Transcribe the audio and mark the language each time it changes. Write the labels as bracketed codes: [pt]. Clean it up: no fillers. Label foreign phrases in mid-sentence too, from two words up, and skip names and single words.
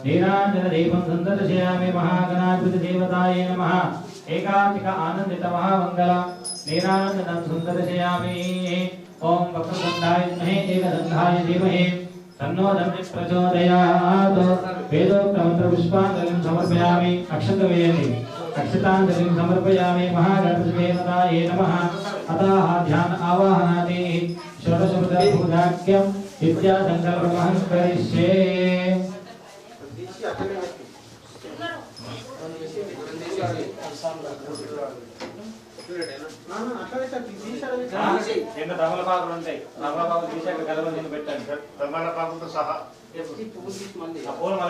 [sa] नीराजनदीपं सन्दर्शयामि महागणाधिपतिदेवतायै नमः एकांतिक आनन्दित महामङ्गल नीराजनं सन्दर्शयामि ॐ वक्रतुण्डाय विद्महे एकदन्ताय धीमहि तन्नो दन्तिः प्रचोदयात् वेदोक्तमन्त्रपुष्पाञ्जलिं समर्पयामि अक्षतवेदि अक्षताञ्जलिं समर्पयामि महागणपतिदेवतायै नमः अतः ध्यान आवाहनादि षोडशपूजाख्यं विद्यासङ्कल्पमहं करिष्ये [te] చిన్న తమలపాకులు ఉంటాయి తమలపాకులు తీసి అక్కడ గలవని పెట్టండి సార్ తమలపాకులతో సహా ఆ పూలు మళ్ళీ